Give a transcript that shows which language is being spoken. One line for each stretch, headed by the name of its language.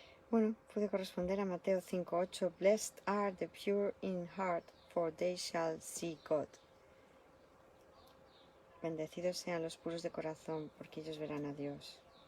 Spanish: Bueno, puede corresponder a Mateo 5:8.
English: Blessed are the pure in heart, for they shall see God.
Spanish: Bendecidos sean los puros de corazón, porque ellos verán a Dios.